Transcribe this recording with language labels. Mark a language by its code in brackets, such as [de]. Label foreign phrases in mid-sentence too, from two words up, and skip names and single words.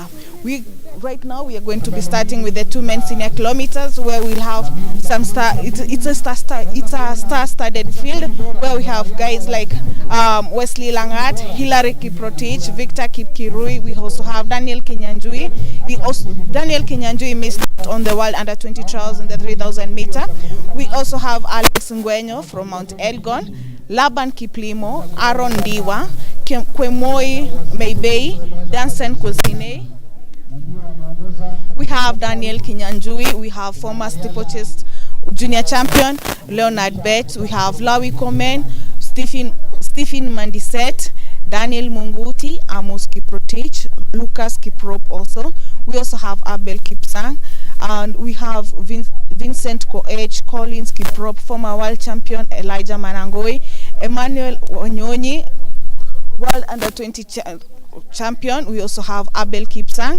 [en] Right now we are going to be starting with the 2 men senior kilometers, where we'll have some it's a star-studded field where we have guys like Wesley Langat, Hilary Kiprotich, Victor Kipkirui. We also have Daniel Kenyanjui. Daniel Kenyanjui missed out on the World Under 20 trials in the 3000 meter. We also have Alex Ngwenyo from Mount Elgon, Laban Kiplimo, Aaron Diwa, Kwemoi Meibei, Dansen Kusine. We have Daniel Kinyanjui, we have former steeplechase junior champion Leonard Bett, we have Lawi Komen, Stephen Mandiset, Daniel Munguti, Amos Kiprotich, Lucas Kiprop also. We also have Abel Kipsang, and we have Vincent Koech, Collins Kiprop, former world champion Elijah Manangoi, Emmanuel Wanyonyi, World Under 20 champion. We also have Abel Kipsang.